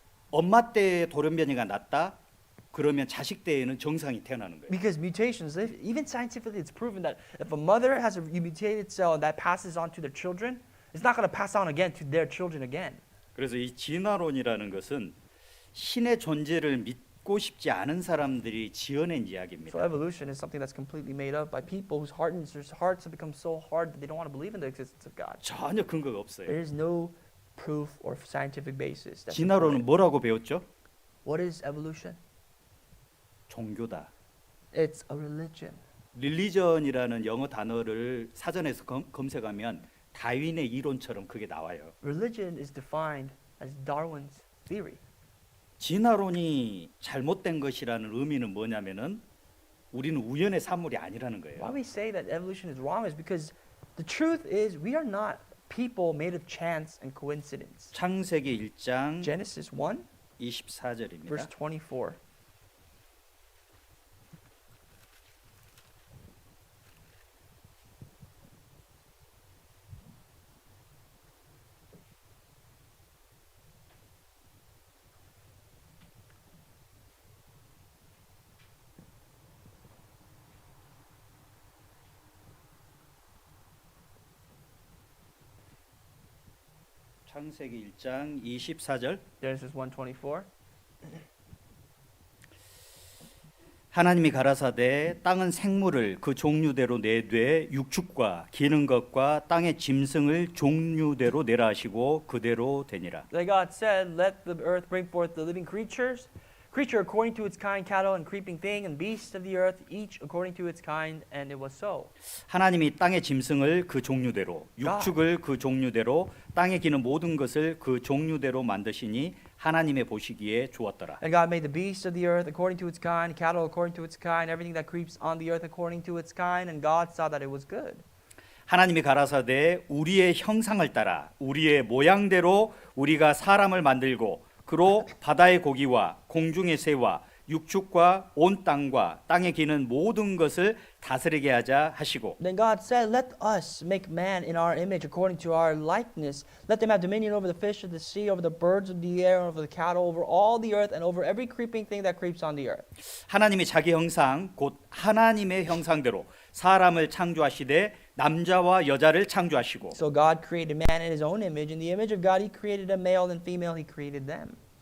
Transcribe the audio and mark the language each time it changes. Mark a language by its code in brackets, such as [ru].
[ko] 엄마 때 돌연변이가 낫다. 그러면 자식 때에는 정상이 태어나는 거예요. [en] Because mutations, even scientifically, it's proven that if a mother has a mutated cell and that passes on to their children, it's not going to pass on again to their children again. [ko] 그래서 이 진화론이라는 것은 신의 존재를 믿고 싶지 않은 사람들이 지어낸 [en] So [ko] 이야기입니다. [en] evolution is something that's completely made up by people whose hearts have become so hard that they don't want to believe in the existence of God. [ko] 전혀 근거가 없어요. [en] There is no proof or scientific basis. That's [ko] 진화론은 [en] supported. [ko] 뭐라고 배웠죠? [en] What is evolution? [ko] 종교다. [en] It's a religion. [ko] 릴리전이라는 영어 단어를 사전에서 검색하면 다윈의 이론처럼 그게 나와요. [en] Religion is defined as Darwin's theory. [ko] 진화론이 잘못된 것이라는 의미는 뭐냐면은 우리는 우연의 산물이 아니라는 [en] Why [ko] 거예요. [en] we say that evolution is wrong is because the truth is we are not people made of chance and coincidence. [ko] 창세기 1장 [en] Genesis 1, [ko] 24절입니다. [en] verse 24. [ko] 창세기 1장 24절 [en] Genesis 1:24. [ko] 하나님이 가라사대 땅은 생물을 그 종류대로 내되 육축과 기는 것과 땅의 짐승을 종류대로 내라 하시고 그대로 되니라. [en] Then God said, "Let the earth bring forth the living creature according to its kind, cattle and creeping thing, and beasts of the earth, each according to its kind." And it was so. [ko] 하나님이 땅의 짐승을 그 종류대로 육축을 그 종류대로 땅에 기는 모든 것을 그 종류대로 만드시니 하나님의 보시기에 좋았더라. [en] And God made the beasts of the earth according to its kind, cattle according to its kind, everything that creeps on the earth according to its kind, and God saw that it was good. [ko] 하나님이 가라사대 우리의 형상을 따라 우리의 모양대로 우리가 사람을 만들고 그로 바다의 고기와 공중의 새와 육축과 온 땅과 땅에 기는 모든 것을 다스리게 하자 하시고 [en] Then God said, "Let us make man in our image according to our likeness. Let them have dominion over the fish of the sea, over the birds of the air, over the cattle, over all the earth, and over every creeping thing that creeps on the earth." [ko] 하나님이 자기 형상 곧 하나님의 형상대로 사람을 창조하시되 남자와 여자를 창조하시고 [en] So God created man in his own image. In the image of God, he created a male and female, he created them.